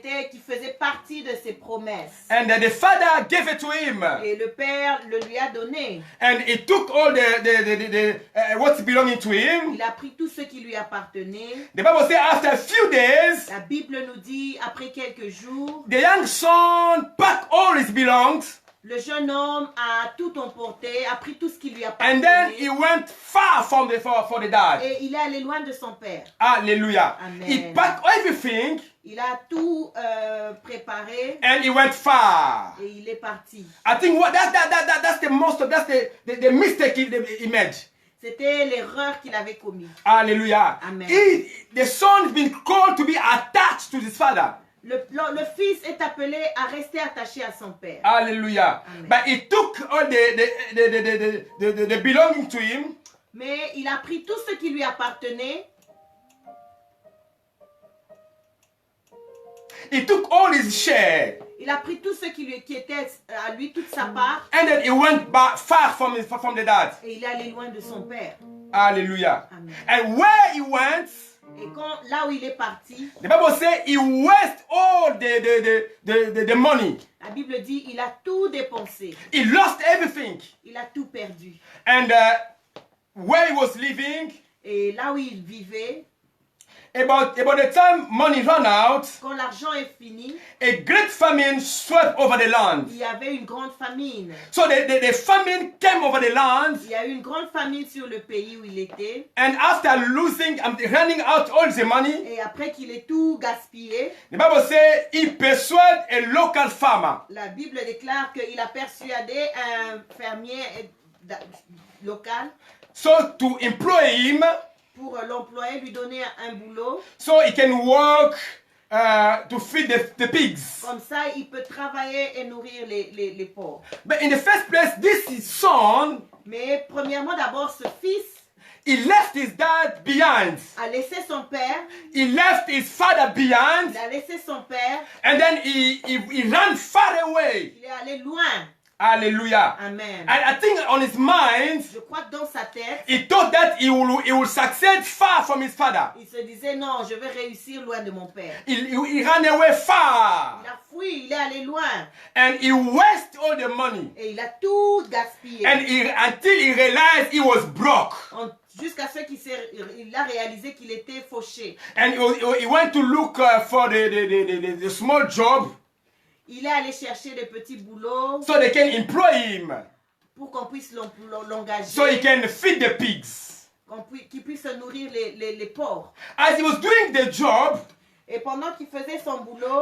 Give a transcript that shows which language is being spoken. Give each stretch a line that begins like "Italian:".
French: qui faisait partie de ses promesses.
English: And the father gave it to him.
French: Et le père le lui a donné.
English: And he took all what's belonging to him.
French: Il a pris tout ce qui lui appartenait.
English: The Bible says after a few days,
French: La Bible nous dit, après quelques jours,
English: the young son packed all his belongings,
French: le jeune homme a tout emporté, a pris tout ce qui lui
English: and then he
French: appartenait.
English: went far from for the dad.
French: Et il est allé loin de son père. Hallelujah. Amen.
English: He packed everything
French: Il a tout préparé
English: and he went far.
French: et il est parti.
English: I think that's the mistake he made.
French: C'était l'erreur qu'il avait commise. Hallelujah. Amen.
English: The son has been called to be attached to his father.
French: Le fils est appelé à rester attaché à son père. Hallelujah. Amen.
English: But he took all the belonging to him.
French: Mais il a pris tout ce qui lui appartenait.
English: He took all his share.
French: Il a pris tout ce qui était à lui, toute sa part.
English: And then he went back far from the dad.
French: Et il est allé loin de son père. Hallelujah. Amen.
English: And where he went,
French: Et là où il est parti,
English: the Bible says he wasted all the money.
French: la Bible dit il a tout dépensé.
English: He lost everything.
French: Il a tout perdu.
English: And where he was living,
French: Et là où il vivait,
English: about the time money ran out,
French: quand l'argent est fini,
English: a great famine swept over the land.
French: il y avait une grande famine.
English: So the famine came over the land,
French: Il y a eu une grande famine sur le pays où il était.
English: and after losing and running out all the money,
French: Et après qu'il ait tout gaspillé,
English: the Bible says he persuaded a local farmer
French: la Bible déclare qu'il a persuadé un fermier local
English: so to employ him
French: pour l'employer, lui donner un boulot.
English: so he can work to feed the pigs.
French: Comme ça, il peut travailler et nourrir les pauvres.
English: But in the first place, this son,
French: Mais premièrement, d'abord, ce fils
English: he left his dad behind.
French: a laissé son père.
English: He left his father behind,
French: Il a laissé son père.
English: and then he ran far away.
French: Il est allé loin. Hallelujah. Amen.
English: And I think on his mind,
French: Je crois que dans sa tête,
English: he thought that he will succeed far from his father.
French: il se disait non, je vais réussir loin de mon père.
English: He ran away far,
French: Il a fui, il est allé loin.
English: and he wasted all the money.
French: Et il a tout gaspillé.
English: And until he realized he was broke.
French: Jusqu'à ce qu'il a réalisé qu'il était fauché.
English: And he went to look for the small job
French: Il est allé chercher des petits boulots
English: so they can employ him,
French: pour qu'on puisse l'engager,
English: so he can feed the pigs.
French: qu'il puisse nourrir les porcs.
English: As he was doing the job,
French: Et pendant qu'il faisait son boulot,